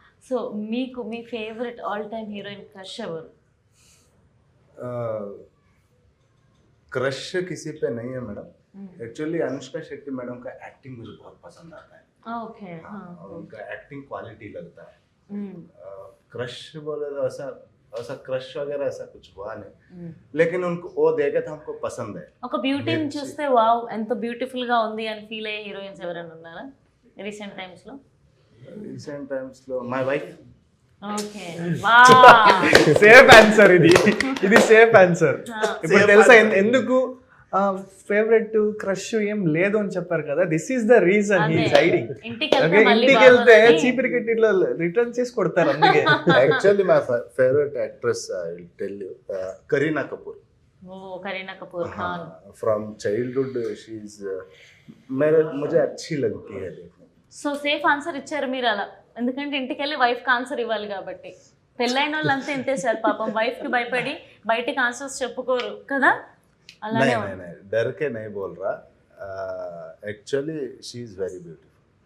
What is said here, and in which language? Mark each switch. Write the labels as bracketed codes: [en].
[te] So మీకు మీ favourite all time heroine crush ఎవరు? [hi] Crush किसी पे नहीं है madam. Actually Anushka Shetty madam का एक्टिंग मुझे बहुत पसंद आता है. ओके. और उनका एक्टिंग क्वालिटी लगता है. क्रश बोले तो ऐसा क्रश वगैरह ऐसा कुछ हुआ नहीं, लेकिन उनको वो देखे तो हमको पसंद है. [te] ఒక బ్యూటీని చూస్తే వావ్ ఎంత బ్యూటిఫుల్ గా ఉంది అని ఫీల్ అయ్యే హీరోయిన్స్ ఎవరైనా ఉన్నారా రీసెంట్ టైమ్స్ లో? రీసెంట్ టైమ్స్ లో [en] My wife. [te] Okay. Wow, safe answer ఇది సేఫ్ ఆన్సర్. ఇప్పుడు తెలుసా ఎందుకు ఫేవరెట్ క్రష్ ఏం లేదు అని చెప్పారు కదా. [en] This is the reason he is hiding. [te] ఇంటికి వెళ్తే చీపిరి కట్టిలో రిటర్న్ చేసి కొడతారు అందుకే. [en] Actually my favourite actress I will tell you, Kareena Kapoor. [te] Oh Kareena Kapoor Khan. [en] from childhood she is [hi] मुझे अच्छी लगती है देखने. [te] సో సేఫ్ ఆన్సర్ ఇచ్చారు మీరు అలా, ఎందుకంటే ఇంటికి వెళ్ళి వైఫ్ కి ఆన్సర్ ఇవ్వాలి కాబట్టి. పెళ్ళైన వాళ్ళంతా ఇంతే సార్, పాపం వైఫ్ కి భయపడి బయటికి ఆన్సర్స్ చెప్పుకోరు కదా. అలానే [hi] नहीं डर के नहीं बोल रहा, [en] Actually she is very beautiful.